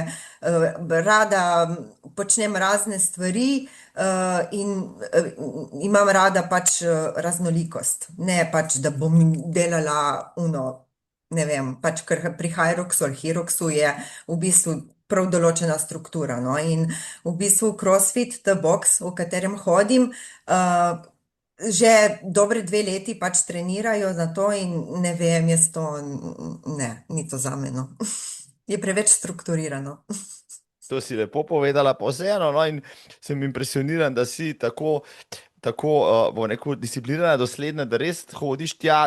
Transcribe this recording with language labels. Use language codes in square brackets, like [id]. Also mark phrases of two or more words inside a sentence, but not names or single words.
[sl] Rada počnem razne stvari in imam rada pač raznolikost. Ne pač, da bom delala ne vem, pač ker pri Hyroxu ali Hyroxu je v bistvu prav določena struktura. No? In v bistvu CrossFit, [en] the box, [sl] v katerem hodim, že dobre 2 leti pač trenirajo za to in ne vem, jaz to, ne, ni to zame, no. Je preveč strukturirano. To si lepo povedala, pa vseeno, no, in sem impresioniran, da si tako, bom rekel, disciplinirana, dosledna, da res hodiš tja.